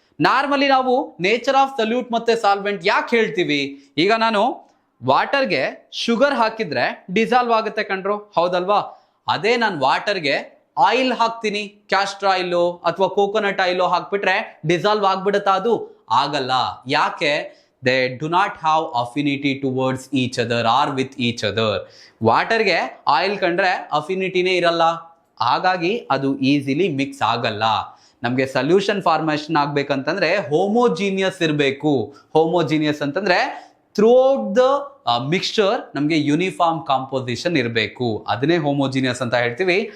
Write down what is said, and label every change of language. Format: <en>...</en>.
<kn>Normally ನಾವು nature of salute ಮತ್ತೆ solvent ಯಾಕೆ ಹೇಳ್ತೀವಿ? ಈಗ ನಾನು ವಾಟರ್ಗೆ ಶುಗರ್ ಹಾಕಿದ್ರೆ ಡಿಸಾಲ್ವ್ ಆಗುತ್ತೆ ಕಣ್ರು, ಹೌದಲ್ವಾ? ಅದೇ ನಾನು ವಾಟರ್ಗೆ ಆಯಿಲ್ ಹಾಕ್ತೀನಿ, ಕ್ಯಾಸ್ಟರ್ ಆಯಿಲು ಅಥವಾ ಕೋಕೋನಟ್ ಆಯಿಲು ಹಾಕ್ಬಿಟ್ರೆ ಡಿಸಾಲ್ವ್ ಆಗ್ಬಿಡುತ್ತಾ? ಅದು ಆಗಲ್ಲ. ಯಾಕೆ?</kn> <en>they do not have affinity towards each other or with each other.</en> <kn>ವಾಟರ್ಗೆ oil ಕಂಡ್ರೆ ಅಫಿನಿಟಿನೇ ಇರಲ್ಲ, ಹಾಗಾಗಿ ಅದು ಈಸಿಲಿ ಮಿಕ್ಸ್ ಆಗಲ್ಲ. ನಮಗೆ ಸೊಲ್ಯೂಷನ್ ಫಾರ್ಮೇಷನ್ ಆಗ್ಬೇಕಂತಂದ್ರೆ ಹೋಮೋಜಿನಿಯಸ್ ಇರಬೇಕು. ಹೋಮೋಜಿನಿಯಸ್ ಅಂತಂದ್ರೆ</kn> <en>throughout the mixture</en> <kn>ನಮಗೆ ಯೂನಿಫಾರ್ಮ್ ಕಾಂಪೋಸಿಷನ್ ಇರಬೇಕು, ಅದನ್ನೇ ಹೋಮೋಜಿನಿಯಸ್ ಅಂತ ಹೇಳ್ತೀವಿ.</kn>